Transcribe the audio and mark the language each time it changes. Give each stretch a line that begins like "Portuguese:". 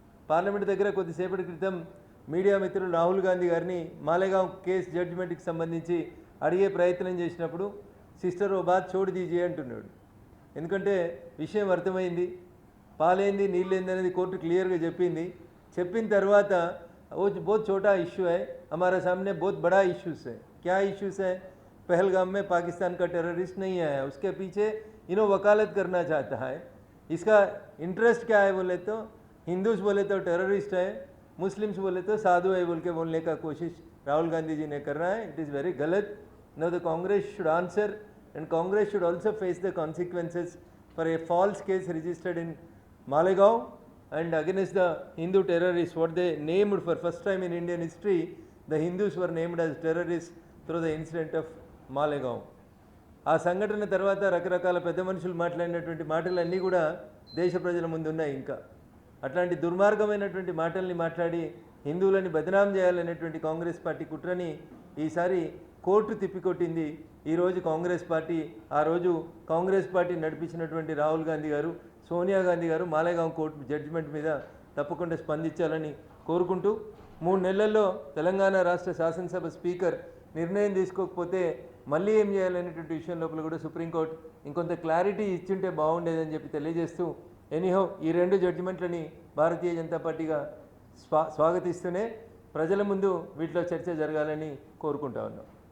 Telugu: Parliament దగ్గర కొద్దిసేపటి క్రితం మీడియా మిత్రులు రాహుల్ గాంధీ గారిని మాలేగాం కేసు జడ్జిమెంట్కి సంబంధించి అడిగే ప్రయత్నం చేసినప్పుడు
Hindi: సిస్టర్ ఓ బాత్ చోటు దీజే
Telugu: అంటున్నాడు. ఎందుకంటే విషయం అర్థమైంది, పాలేంది నీళ్ళేంది అనేది కోర్టు క్లియర్గా చెప్పింది. చెప్పిన తర్వాత
Hindi: वो बहुत छोटा इशू है, हमारे सामने बहुत बड़ा इश्यूज़ है. क्या इश्यूज़ है? पहलगाम में पाकिस्तान का टेररिस्ट नहीं आया, उसके पीछे इन्हों वकालत करना चाहता है. इसका इंटरेस्ट क्या है बोले तो हिंदूज बोले तो टेररिस्ट है, मुस्लिम्स बोले तो साधु है बोल के बोलने का कोशिश राहुल गांधी जी ने कर रहा है.
English: It is very गलत. Now the Congress should answer, and Congress should also face the consequences for a false case registered in Malegaon and against the Hindu terrorists. What they named for first time in Indian history, the Hindus were named as terrorists through the incident of Malegaon.
Telugu: ఆ సంఘటన తర్వాత రకరకాల పెద్ద మనుషులు మాట్లాడినటువంటి మాటలన్నీ కూడా దేశ ప్రజల ముందు ఉన్నాయి. ఇంకా అట్లాంటి దుర్మార్గమైనటువంటి మాటల్ని మాట్లాడి హిందువులని బదనాం చేయాలనేటువంటి కాంగ్రెస్ పార్టీ కుట్రని ఈసారి కోర్టు తిప్పికొట్టింది. ఈరోజు కాంగ్రెస్ పార్టీ, ఆ రోజు కాంగ్రెస్ పార్టీ నడిపించినటువంటి రాహుల్ గాంధీ గారు, సోనియా గాంధీ గారు మాలేగాం కోర్టు జడ్జిమెంట్ మీద తప్పకుండా స్పందించాలని కోరుకుంటూ 3 నెలల్లో తెలంగాణ రాష్ట్ర శాసనసభ స్పీకర్ నిర్ణయం తీసుకోకపోతే మళ్ళీ ఏం చేయాలనేటువంటి విషయం లోపల కూడా సుప్రీంకోర్టు ఇంకొంత క్లారిటీ ఇచ్చింటే బాగుండేదని చెప్పి తెలియజేస్తూ, ఎనీహో ఈ 2 జడ్జిమెంట్లని భారతీయ జనతా పార్టీగా స్వాగతిస్తూనే ప్రజల ముందు వీటిలో చర్చ జరగాలని కోరుకుంటా ఉన్నాం.